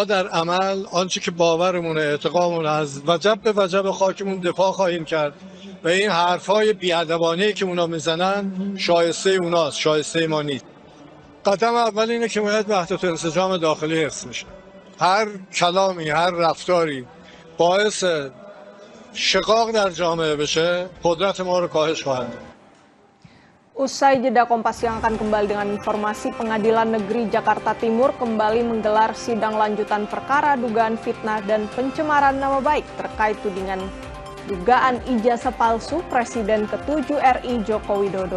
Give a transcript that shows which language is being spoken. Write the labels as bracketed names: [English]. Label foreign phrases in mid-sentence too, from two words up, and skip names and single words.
[Persian] در عمل آنچه که باورمونه اعتقادمون از وجب به وجب خاکمون دفاع خواهیم کرد و این حرفای بی‌ادبانه‌ای که اونا میزنن شایسته اوناست شایسته ما نیست قدم اول اینه که باید وحدت و انسجام داخلی حفظ میشه هر کلامی هر رفتاری باعث شقاق در جامعه بشه قدرت ما رو کاهش خواهد داد. [Indonesian] Usai jeda Kompas yang akan kembali dengan informasi Pengadilan Negeri Jakarta Timur kembali menggelar sidang lanjutan perkara dugaan fitnah dan pencemaran nama baik terkait tudingan dugaan ijazah palsu Presiden ke-7 RI Joko Widodo.